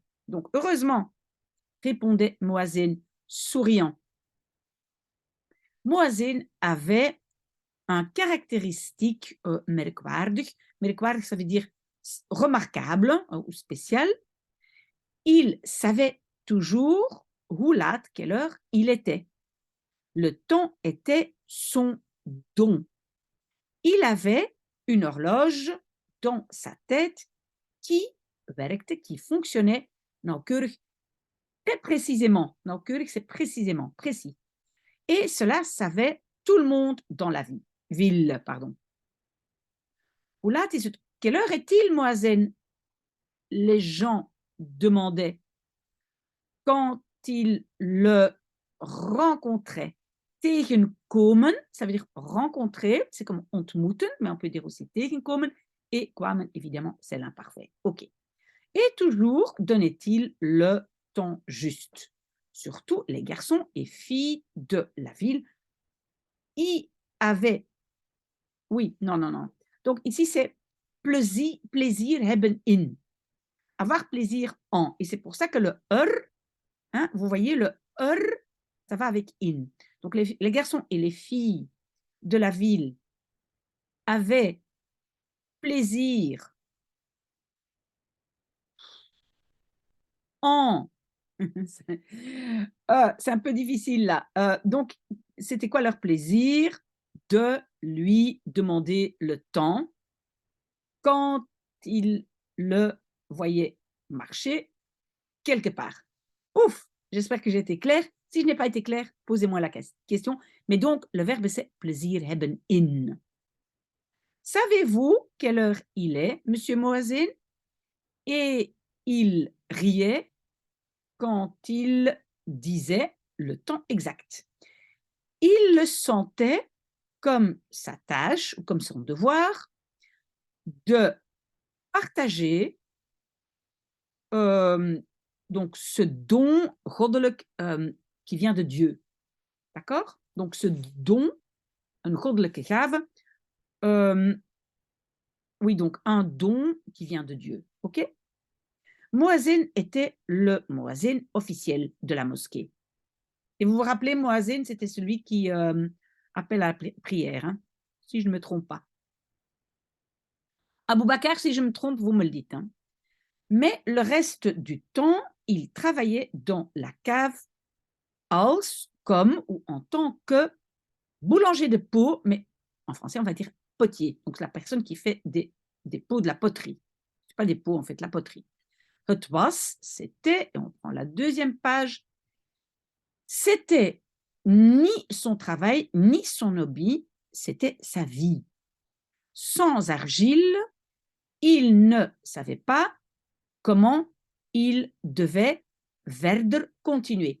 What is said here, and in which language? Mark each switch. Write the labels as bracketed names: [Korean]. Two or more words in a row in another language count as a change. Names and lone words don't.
[French] Donc, heureusement, répondait Moazin, souriant. Moazin avait un caractéristique merkwaardig. Merkwaardig, ça veut dire remarquable ou spécial. Il savait toujours [Dutch] hoe laat, [French] quelle heure il était. Le temps était son don. Il avait une horloge dans sa tête qui werkte, qui fonctionnait nauwkeurig, très précisément. Nauwkeurig, c'est précisément, précis. Et cela savait tout le monde dans la ville. [Dutch] Hoe laat is het? [French] Quelle heure est-il, Moazen? Les gens demandaient quand ils le rencontraient. Tegenkomen, ça veut dire rencontrer, c'est comme ontmoeten, mais on peut dire aussi tegenkomen, et kwamen, évidemment, c'est l'imparfait. OK. Et toujours donnait-il le temps juste. Surtout les garçons et filles de la ville y avaient... Oui, non. Donc ici, c'est plaisir [Dutch] hebben in. [French] Avoir plaisir en. Et c'est pour ça que le hein, vous voyez, le ça va avec in. Donc les garçons et les filles de la ville avaient plaisir en... c'est un peu difficile là. Donc, c'était quoi leur plaisir? De lui demander le temps quand il le voyait marcher quelque part. Ouf, j'espère que j'ai été claire. Si je n'ai pas été claire, posez-moi la question. Mais donc, le verbe, c'est plaisir [Dutch] hebben in. [French] Savez-vous quelle heure il est, monsieur Moazin? Et il riait quand il disait le temps exact. Il le sentait comme sa tâche ou comme son devoir de partager donc ce don goddelijk qui vient de Dieu. D'accord? Donc ce don, [Dutch] een goddelijke gave, [French] oui, donc un don qui vient de Dieu. OK? Moazin était le Moazin officiel de la mosquée. Et vous vous rappelez, Moazin, c'était celui qui appelle à la prière, hein, si je ne me trompe pas. Abou Bakr, si je me trompe, vous me le dites. Hein. Mais le reste du temps, il travaillait dans la cave als, comme ou en tant que boulanger de pot, mais en français, on va dire potier. Donc, la personne qui fait des pots de la poterie. Ce n'est pas des pots, en fait, la poterie. [Dutch] Het was, [French] c'était, et on prend la deuxième page, c'était ni son travail, ni son hobby, c'était sa vie. Sans argile, il ne savait pas comment il devait verder continuer.